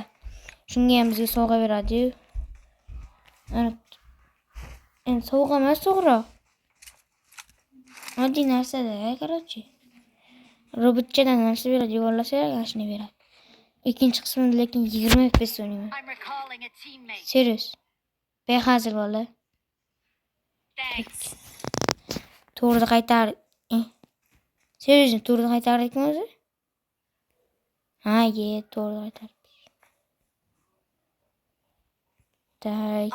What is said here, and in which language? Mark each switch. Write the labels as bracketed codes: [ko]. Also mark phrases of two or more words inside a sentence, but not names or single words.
[uz] Shunga ham bizga sovg'a beradi. Endi sovg'a emas to'g'ri. Oddiy narsa-da, короче. Robotchadan narsa beradi, yo'llasa, shuni beradi. ikkinchi qismida lekin 20 FPS o'ynayman. [en] I'm recalling a teammate. Serious. [uz] Behazil bola. Thanks. To'g'ri qaytar. Serious, to'g'ri qaytardikmi o'zi? Ha, to'g'ri qaytardik. Tak.